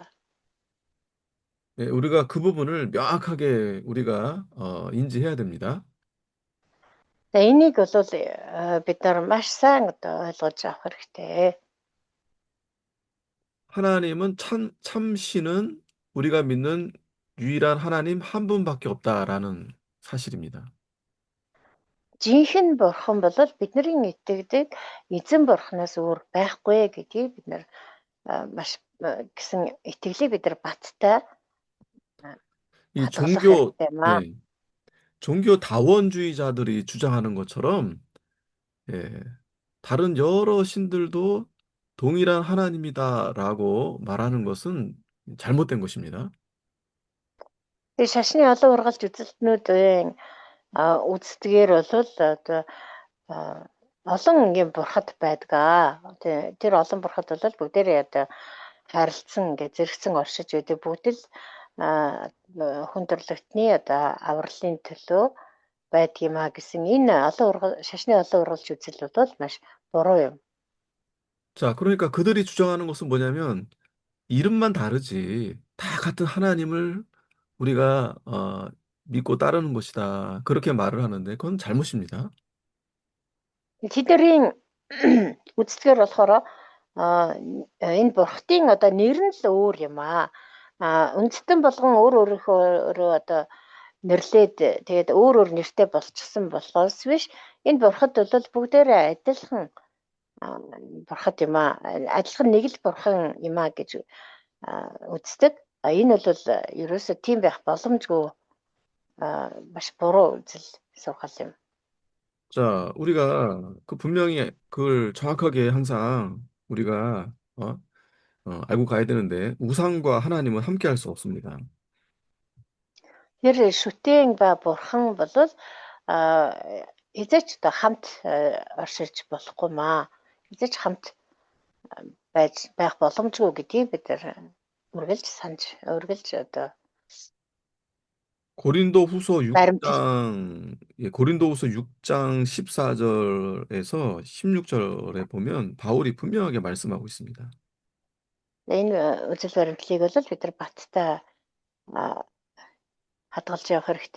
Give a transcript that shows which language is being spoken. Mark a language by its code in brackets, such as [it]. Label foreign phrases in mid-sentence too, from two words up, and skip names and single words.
[ko] 예, 우리가 그 부분을 명확하게 우리가 인지해야 됩니다. [mn] За энийг бол бид нар маш сайн одоо ойлгож авах хэрэгтэй. [ko] 하나님은 참신은 우리가 믿는 유일한 하나님 한 분밖에 없다라는 사실입니다. [mn] Жинхэнэ бурхан бол бидний итгэдэг эзэн бурханаас өөр байхгүй гэдгийг бид нар маш гэсэн итгэлийг бид нар баттай [ko] 이 [mn] хадгалах [ko] 종교, [mn] хэрэгтэй маа. [ko] 예, 종교 다원주의자들이 주장하는 것처럼, 예, 다른 여러 신들도 동일한 하나님이다라고 말하는 것은 잘못된 것입니다. [mn] Тэгээ шашны олон ургалж үзэлтнүүдийн үздгээр бол одоо олон ингээм бурхад байдаг. Тэр олон бурхад бол бүгдээрээ одоо харилцсан ингээ зэрэгцэн оршиж байдаг. Бүгд л хүн төрлөختний одоо авралын төлөө байдаг юм а гэсэн энэ шашны олон ургалж үзэл бол маш буруу юм. [ko] 자, 그러니까 그들이 주장하는 것은 뭐냐면 이름만 다르지 다 같은 하나님을 우리가 믿고 따르는 것이다. 그렇게 말을 하는데 그건 잘못입니다. [mn] Тэдний үздгээр болохоор энэ бурхтын одоо нэр нь л өөр юм а. Үндэстэн болгон өөрөөрөө одоо нэрлээд тэгээд өөр нэртэй болчихсон болохоос биш энэ бурхад бол бүгдээрээ адилхан бурхад юм а. Адилхан нэг л бурхан юм а гэж үздэг. Энэ бол ерөөсөө тийм байх боломжгүй маш буруу үзэл сургал юм. [ko] 자, 우리가 분명히 그걸 정확하게 항상 우리가 알고 가야 되는데 우상과 하나님은 함께 할 수 없습니다. [mn] Тэр шүтээн ба бурхан бол эзэж одоо хамт орширч болохгүй маа. Эзэж хамт байх боломжгүй гэдгийг бид үргэлж одоо [ko] 고린도후서 [mn] баримт [ko] 6장, 예, 고린도후서 6장 14절에서 16절에 보면 바울이 분명하게 말씀하고 있습니다. [mn] энэ үзэл баримтлалыг бол бид нар баттай хадгалж явах хэрэгтэй.